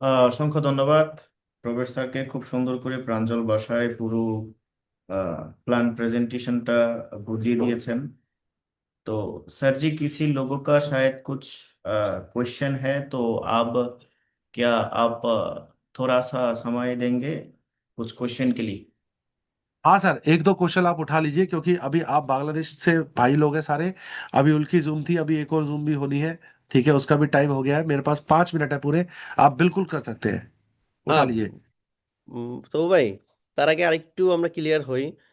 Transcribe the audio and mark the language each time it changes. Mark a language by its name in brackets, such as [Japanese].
[Bangla] অসংখ্য ধন্যবাদ প্রবেশ স্যারকে, খুব সুন্দর করে প্রাঞ্জল ভাষায় পুরো प्लान प्रेजेंटेशनটা बुझिए दिएছেন। [Hindi] तो सर जी, किसी लोगों का शायद कुछ क्वेश्चन है, तो आप क्या आप थोड़ा सा समय देंगे कुछ क्वेश्चन के लिए? हाँ सर, एक दो क्वेश्चन आप उठा लीजिए, क्योंकि अभी आप बांग्लादेश से भाई लोग हैं सारे। अभी उनकी जूम थी, अभी एक और जूम भी होनी है। ठीक है, उसका भी टाइम हो गया है, मेरे पास 5 मिनट है पूरे। आप बिल्कुल कर सकते हैं, उठा [Bangla] হ্যাঁ [Hindi] लीजिए। [Bangla] তো ভাই, তার আগে আরেকটু আমরা ক্লিয়ার হই।